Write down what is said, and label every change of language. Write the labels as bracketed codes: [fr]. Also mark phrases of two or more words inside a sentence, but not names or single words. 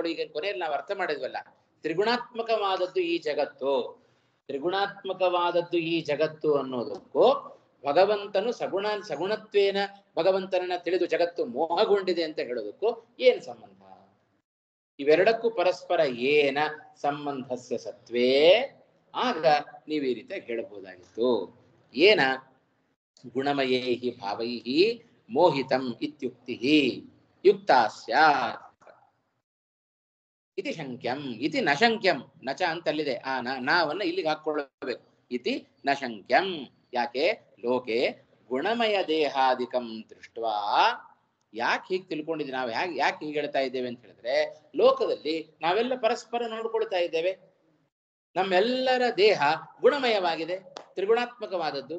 [kn] ಈಗ ಕೊನೆಯಲ್ಲಿ ನಾವು ಅರ್ಥ ಮಾಡಿದ್ವಲ್ಲ, ತ್ರಿಗುಣಾತ್ಮಕವಾದದ್ದು ಈ ಜಗತ್ತು, ತ್ರಿಗುಣಾತ್ಮಕವಾದದ್ದು ಈ ಜಗತ್ತು ಅನ್ನೋದಕ್ಕೂ ಭಗವಂತನು ಸಗುಣತ್ವೇನ ಭಗವಂತನನ್ನ ತಿಳಿದು ಜಗತ್ತು ಮೋಹಗೊಂಡಿದೆ ಅಂತ ಹೇಳೋದಕ್ಕೂ ಏನ್ ಸಂಬಂಧ? ಇವೆರಡಕ್ಕೂ ಪರಸ್ಪರ ಏನ [sa] ಸಂಬಂಧಸ್ಯ ಸತ್ವೇ, [kn] ಆಗ ನೀವು ಈ ರೀತಿಯಾಗಿ ಹೇಳಬಹುದಾಗಿತ್ತು. [sa] ಏನ ಗುಣಮಯೈಹಿ ಭಾವೈಹಿ ಮೋಹಿತಂ ಇತ್ಯುಕ್ತಿ ಯುಕ್ತಾ ಸ್ಯಾತ್ ಇತಿ ಶಂಕ್ಯಂ ಇತಿ ನ ಶಂಕ್ಯಂ. [kn] ನಚ ಅಂತಲ್ಲಿದೆ, ಆ ನಾವನ್ನ ಇಲ್ಲಿಗೆ ಹಾಕೊಳ್ಳಬೇಕು. [sa] ಇತಿ ನ ಶಂಕ್ಯಂ. [kn] ಯಾಕೆ? [sa] ಲೋಕೆ ಗುಣಮಯ ದೇಹಾದಿಕಂ ದೃಷ್ಟ್ವಾ. [kn] ಯಾಕೆ ಹೀಗೆ ತಿಳ್ಕೊಂಡಿದ್ವಿ ನಾವು? ಯಾಕೆ ಹೀಗೆ ಹೇಳ್ತಾ ಇದ್ದೇವೆ ಅಂತ ಹೇಳಿದ್ರೆ, ಲೋಕದಲ್ಲಿ ನಾವೆಲ್ಲ ಪರಸ್ಪರ ನೋಡ್ಕೊಳ್ತಾ ಇದ್ದೇವೆ. ನಮ್ಮೆಲ್ಲರ ದೇಹ ಗುಣಮಯವಾಗಿದೆ, ತ್ರಿಗುಣಾತ್ಮಕವಾದದ್ದು.